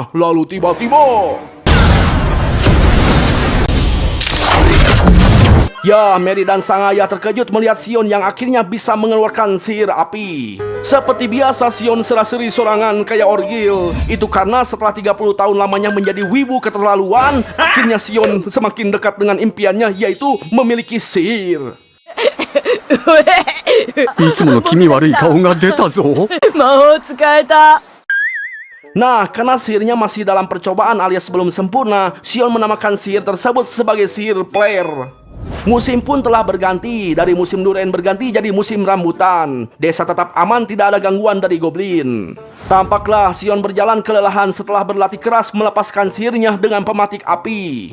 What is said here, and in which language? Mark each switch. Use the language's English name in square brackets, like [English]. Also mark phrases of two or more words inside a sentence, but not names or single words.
[Indonesian] Lalu tiba-tiba, ya, Mary dan sang ayah terkejut melihat Sion yang akhirnya bisa mengeluarkan sihir api. Seperti biasa, Sion serah-seri sorangan kayak orgil. Itu karena setelah 30 tahun lamanya menjadi wibu keterlaluan, akhirnya Sion semakin dekat dengan impiannya, yaitu memiliki sihir. [Japanese] いつもの気味悪い顔が出たぞ。魔法使えた。 [Indonesian] Nah, karena sihirnya masih dalam percobaan alias belum sempurna, Sion menamakan sihir tersebut sebagai sihir flare. Musim pun telah berganti, dari musim durian berganti jadi musim rambutan. Desa tetap aman, tidak ada gangguan dari goblin. Tampaklah Sion berjalan kelelahan setelah berlatih keras melepaskan sihirnya dengan pematik api.